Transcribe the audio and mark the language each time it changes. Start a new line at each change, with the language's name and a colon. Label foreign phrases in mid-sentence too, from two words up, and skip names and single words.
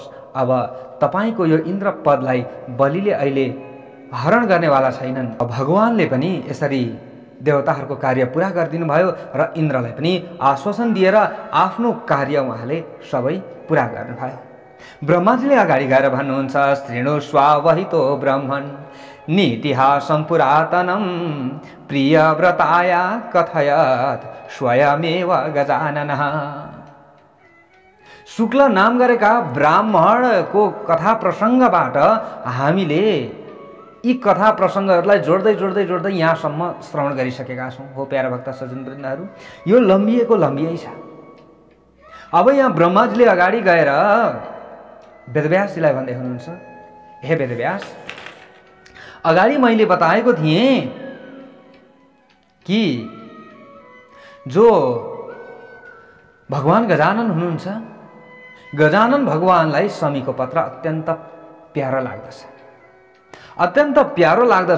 Nepali: अब तपाईँको यो इन्द्र पदलाई बलिले अहिले हरण गर्नेवाला छैनन्। भगवानले पनि यसरी देवताहरूको कार्य पुरा गरिदिनु भयो र इन्द्रलाई पनि आश्वासन दिएर आफ्नो कार्य उहाँले सबै पुरा गर्नुभयो। ब्रह्माजीले अगाडि गएर भन्नुहुन्छ,
Sanskrit: शृणु स्वावहितो ब्रह्मन् नीतिहासं पुरातनं प्रियव्रताया कथयत् स्वयमेव गजाननः।
Nepali: शुक्ल नाम गरेका ब्राह्मणको कथा प्रसङ्गबाट हामीले यी कथा प्रसङ्गहरूलाई जोड्दै जोड्दै जोड्दै यहाँसम्म श्रवण गरिसकेका छौँ। हो प्यारा भक्त सज्जनवृन्दहरू, यो लम्बिएको लम्बियै छ। अब यहाँ ब्रह्माजीले अगाडि गएर वेदव्यासजीलाई भन्दै हुनुहुन्छ, हे वेदव्यास, अगाडि मैले बताएको थिएँ कि जो भगवान गजानन हुनुहुन्छ, गजानन भगवानलाई शमीको पत्र अत्यन्त प्यारो लाग्दछ, अत्यन्त प्यारो लाग्दछ।